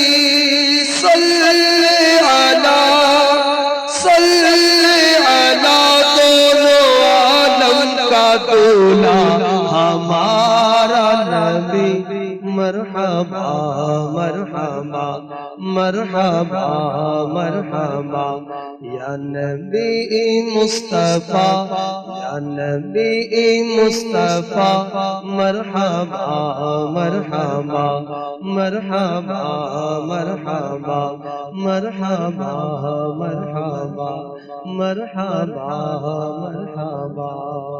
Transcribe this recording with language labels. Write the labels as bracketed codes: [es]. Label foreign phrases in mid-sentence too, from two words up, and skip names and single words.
[ar] صلی علی [ur] دونوں عالم کا دولا ہمارا نبی، [ar] مرحبا مرحبا مرحبا مرحبا یا نبی مصطفیٰ، یا نبی مصطفیٰ، مرحبا مرحبا مرحبا مرحبا مرحبا مرحبا مرحبا مرحبا۔